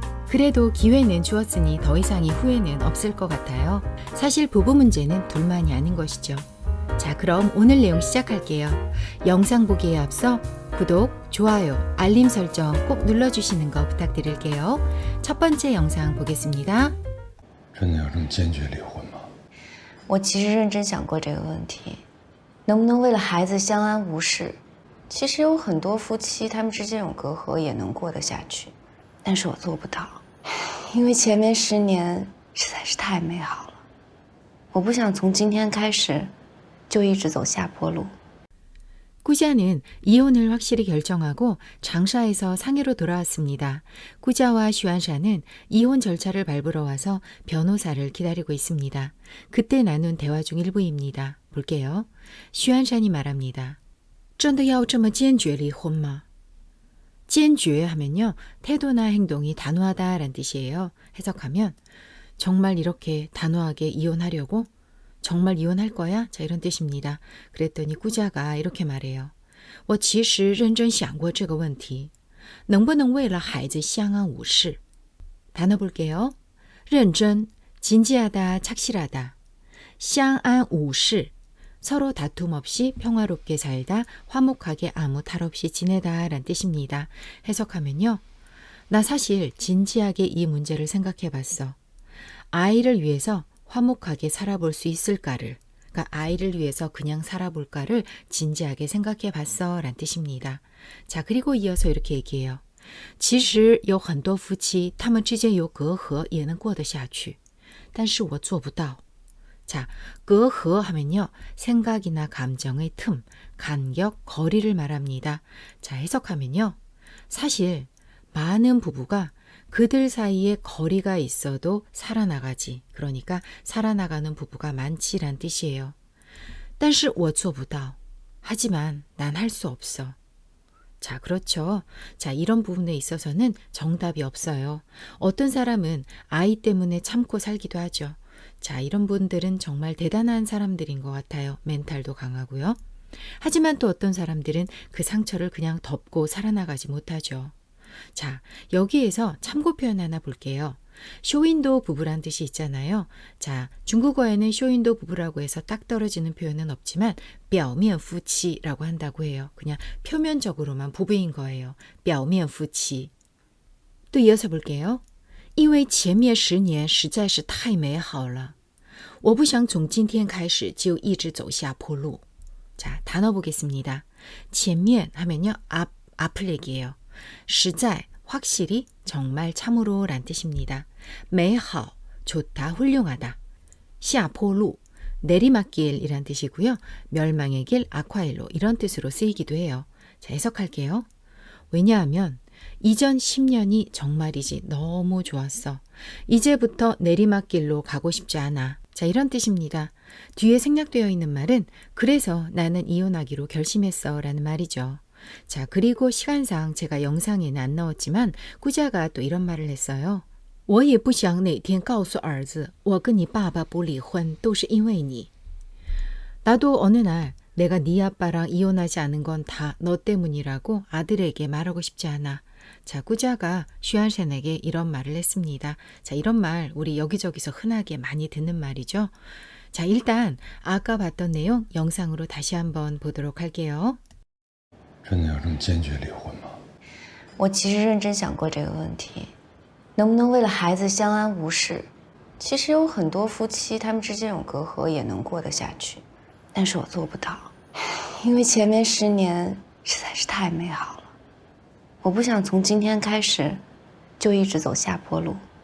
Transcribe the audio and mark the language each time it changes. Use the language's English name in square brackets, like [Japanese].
[Korean] 그래도 기회는 주었으니 더 이상의 후회는 없을 것 같아요. 사실 부부 문제는 둘만이 아닌 것이죠. 자, 그럼 오늘 내용 시작할게요. 영상 보기에 앞서 구독, 좋아요, 알림 설정 꼭 눌러주시는 거 부탁드릴게요. 첫 번째 영상 보겠습니다. [Chinese] 真的要这么坚决离婚吗？我其实认真想过这个问题，能不能为了孩子相安无事？其实有很多夫妻，他们之间有隔阂也能过得下去，但是我做不到，因为前面10年实在是太美好了，我不想从今天开始就一直走下坡路。 [Korean] 꾸자는 이혼을 확실히 결정하고 장샤에서 상해로 돌아왔습니다. 꾸자와 슈안샤는 이혼 절차를 밟으러 와서 변호사를 기다리고 있습니다. 그때 나눈 대화 중 일부입니다. 볼게요. 슈안샤이 말합니다. [Chinese] 真的要这么坚决离婚吗? [Korean] 坚决하면요, 태도나 행동이 단호하다라는 뜻이에요. 해석하면 정말 이렇게 단호하게 이혼하려고? 정말 이혼할 거야? 자, 이런 뜻입니다. 그랬더니 꾸자가 이렇게 말해요. [Chinese] 我其实认真想过这个问题能不能为了孩子相安无事 [Korean] 단어 볼게요. 认真, 진지하다, 착실하다. 相安无事, 서로 다툼 없이 평화롭게 살다, 화목하게 아무 탈 없이 지내다 라는 뜻입니다. 해석하면요. 나 사실 진지하게 이 문제를 생각해 봤어. 아이를 위해서 화목하게 살아볼 수 있을까를, 그러니까 아이를 위해서 그냥 살아볼까를 진지하게 생각해 봤어 라는 뜻입니다. 자, 그리고 이어서 이렇게 얘기해요. [Chinese] 其实有很多夫妻他们之间有隔阂也能过得下去但是我做不到 [Korean] 자, 隔阂 하면요, 생각이나 감정의 틈, 간격, 거리를 말합니다. 자, 해석하면요, 사실 많은 부부가 그들 사이에 거리가 있어도 살아나가지. 그러니까 살아나가는 부부가 많지란 뜻이에요. [Chinese] 但是我做不到. [Korean] 하지만 난 할 수 없어. 자, 그렇죠. 자, 이런 부분에 있어서는 정답이 없어요. 어떤 사람은 아이 때문에 참고 살기도 하죠. 자, 이런 분들은 정말 대단한 사람들인 것 같아요. 멘탈도 강하고요. 하지만 또 어떤 사람들은 그 상처를 그냥 덮고 살아나가지 못하죠. 자, 여기에서 참고 표현 하나 볼게요. 쇼윈도 부부란 뜻이 있잖아요. 자, 중국어에는 쇼윈도 부부라고 해서 딱 떨어지는 표현은 없지만 表面夫妻라고 한다고 해요. 그냥 표면적으로만 부부인 거예요. 表面夫妻.또 이어서 볼게요. [Chinese] 因为前面10年实在是太美好了我不想从今天开始就一直走下坡路 [Korean] 자, 단어 보겠습니다. 前面 하면요, 앞을 얘기해요. 实在, 확실히, 정말, 참으로 란 뜻입니다. 美好, 좋다, 훌륭하다. 下坡路, 내리막길이란 뜻이고요. 멸망의 길, 악화일로 이런 뜻으로 쓰이기도 해요. 자, 해석할게요. 왜냐하면 이전 10년이 정말이지 너무 좋았어. 이제부터 내리막길로 가고 싶지 않아. 자, 이런 뜻입니다. 뒤에 생략되어 있는 말은 그래서 나는 이혼하기로 결심했어 라는 말이죠. 자, 그리고 시간상 제가 영상에는 안 넣었지만 꾸자가 또 이런 말을 했어요. [Chinese] 我也不想哪天告诉儿子我跟你爸爸不离婚都是因为你 [Korean] 나도 어느 날 내가 네 아빠랑 이혼하지 않은 건 다 너 때문이라고 아들에게 말하고 싶지 않아. 자, 꾸자가 슈안셴에게 이런 말을 했습니다. 자, 이런 말 우리 여기저기서 흔하게 많이 듣는 말이죠. 자, 일단 아까 봤던 내용 영상으로 다시 한번 보도록 할게요. [Chinese] 真的要这么坚决离婚吗？我其实认真想过这个问题，能不能为了孩子相安无事？其实有很多夫妻，他们之间有隔阂也能过得下去，但是我做不到，因为前面10年实在是太美好了，我不想从今天开始就一直走下坡路。